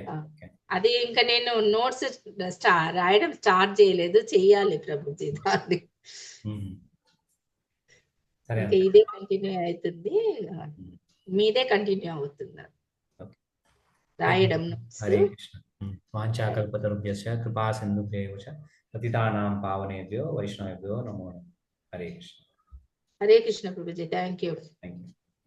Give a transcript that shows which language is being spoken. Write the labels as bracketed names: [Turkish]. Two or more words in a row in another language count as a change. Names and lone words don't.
[Telugu] ఆ, అది ఇంకా నేను నోట్స్ రాయడం స్టార్ట్ చేయలేదు, చెయ్యాలి ప్రభుజీ దాన్ని. సరే ఇంకా ఇదే కంటిన్యూ అవుతుంది, మీదే కంటిన్యూ అవుతుంది రాయడం నోట్స్. [Sanskrit] హరే కృష్ణ. వాంఛాకల్పతరుభ్యశ్చ కృపా సింధుభ్యైవ చ పతితానాం పావనేభ్యో వైష్ణవేభ్యో నమో నమః. హరే కృష్ణ. [Telugu] హరే కృష్ణ ప్రభుజీ. [English] thank you. thank you.